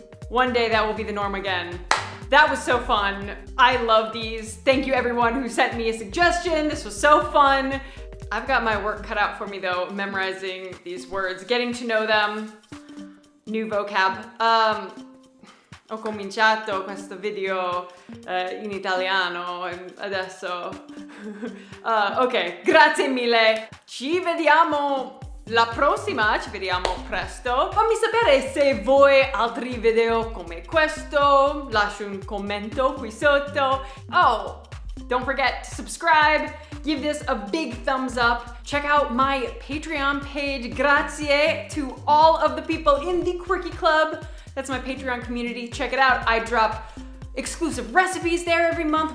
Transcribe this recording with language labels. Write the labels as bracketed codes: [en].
[en] One day that will be the norm again. That was so fun. I love these. Thank you everyone who sent me a suggestion. This was so fun. I've got my work cut out for me though, memorizing these words, getting to know them, new vocab. [it] Ho cominciato questo video in italiano e adesso... ok, grazie mille. Ci vediamo la prossima, ci vediamo presto. Fammi sapere se vuoi altri video come questo. Lascia un commento qui sotto. [en] Oh, don't forget to subscribe. Give this a big thumbs up. Check out my Patreon page. Grazie to all of the people in the Quirky Club. That's my Patreon community. Check it out. I drop exclusive recipes there every month.